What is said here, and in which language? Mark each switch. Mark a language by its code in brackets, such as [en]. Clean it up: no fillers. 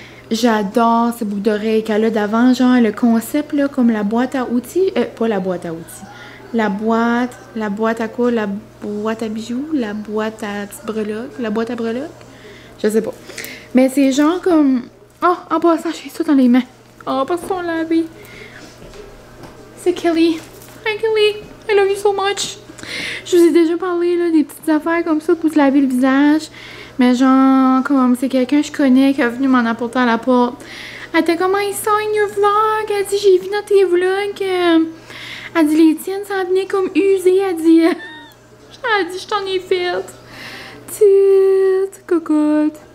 [fr] J'adore ces boucles d'oreilles qu'elle a d'avant, genre le concept là, comme la boîte à outils, pas la boîte à outils, la boîte à quoi, la boîte à bijoux, la boîte à petites breloques, la boîte à breloques, je sais pas. Mais c'est genre comme, oh, en passant, j'ai ça dans les mains. Oh, parce qu'on l'a lavé. C'est Kelly. [en] Hi Kelly, I love you so much. [fr] Je vous ai déjà parlé là, des petites affaires comme ça pour se laver le visage. Mais genre, comme c'est quelqu'un que je connais qui est venu m'en apporter à la porte. Elle était comme, [en] I saw in your vlog. [fr] Elle dit, j'ai vu dans tes vlogs. Elle dit, les tiennes s'en venaient comme usées. Elle dit, je t'en ai fait. Petite cocotte.